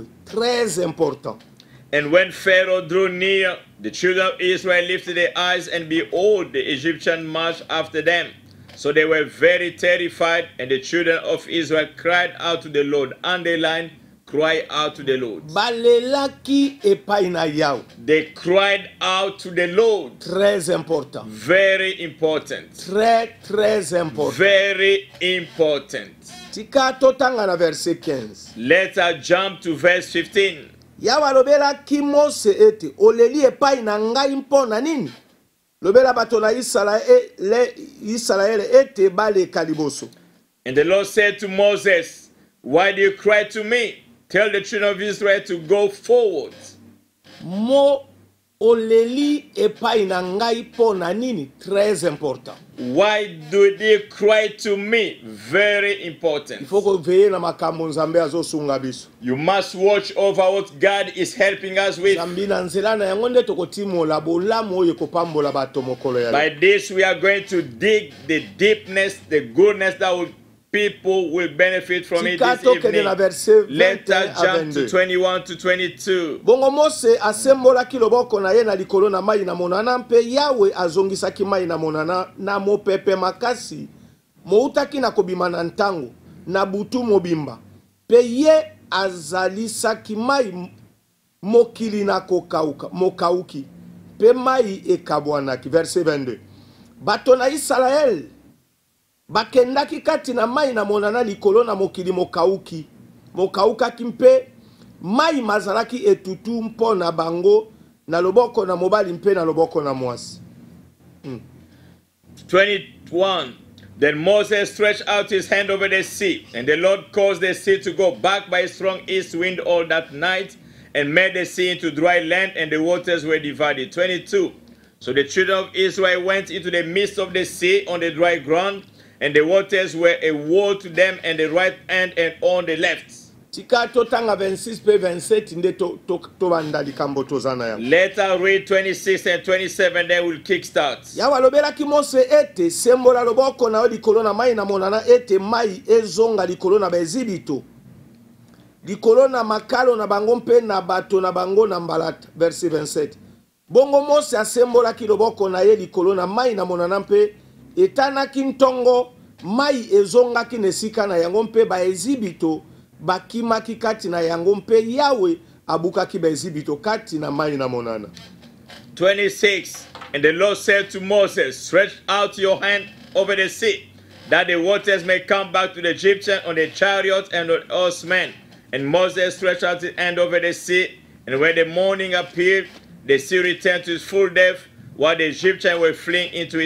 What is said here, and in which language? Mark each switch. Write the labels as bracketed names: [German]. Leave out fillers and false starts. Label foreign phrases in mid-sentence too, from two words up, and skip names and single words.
[French] Très important. [English] And when Pharaoh drew near, the children of Israel lifted their eyes, and behold, the Egyptian marched after them. So they were very terrified, and the children of Israel cried out to the Lord. Underline, cry out to the Lord. [Lingala] Balelaki epai na Yahweh. [English] They cried out to the Lord. [French] Très important. [English] Very important. [French] Très important. [English] Very important. [Lingala] Tika totanga na verset 15. [English] Let us jump to verse 15. [Lingala] Yahweh alobelaki Mose ete oleli epai na ngai mpona nini? Lobela bato na Israel ete baleka liboso. [English] And the Lord said to Moses, why do you cry to me? Tell the children of Israel to go forward. [Lingala] Mo oleli epai na ngai mpona nini? [French] Très important. [English] Why do they cry to me? Very important. [French] Il faut que veille [Lingala] na makambo nzambe azosunga biso. [English] You must watch over what God is helping us with. [Lingala] Zambi na nzela na yango nde tokotimola bolamu oyo kopambola bato mokolo ya. [English] By this we are going to dig the deepness, the goodness that will people will benefit from it this evening. Let us jump to 21 to 22. [Lingala] Bongo Mose asembolaki loboko na ye na likolo na mai na monana mpe Yahweh azongisaki mai na monana na mopepe makasi moutaki na kobima na ntango na butu mobimba pe ye azalisaki mai mokili na kokauka mokauki pe mai ekabwanaki. [French] Verset 22. [Lingala] Bato na Israel bakendaki kati na mai na monana likolo na mokili mokauki mokaukaki mpe mai mazalaki etutu mpo na bango na loboko na mobali mpe na loboko na mwasi. 21. [English] Then Moses stretched out his hand over the sea, and the Lord caused the sea to go back by a strong east wind all that night, and made the sea into dry land, and the waters were divided. 22. So the children of Israel went into the midst of the sea on the dry ground, and the waters were a wall to them on the right hand and on the left. [Lingala] Tika totanga 26 pe 27 nde to banda likambo tozana ya. [English] Let us read 26 and 27, then we'll kickstart. [Lingala] Yahweh alobelaki Mose ete sembola loboko na likolo na mai na monana ete mai ezonga likolo na bezibito. likolo na makalo na bango mpe na bato na bango na mbalata. [French] Verset 27. [Lingala] Bongo Mose asembolaki loboko na ye likolo na mai na monana mpe etanaki ntongo mai ezongaki na esika na yango mpe baezibito bakimaki kati na yango mpe Yawe abukaki baezibito kati na mai na monana. 26. [English] And the Lord said to Moses, stretch out your hand over the sea, that the waters may come back to the Egyptians on the chariots and on the horsemen. And Moses stretched out his hand over the sea, and when the morning appeared, the sea returned to its full depth, while the Egyptians were fleeing into it.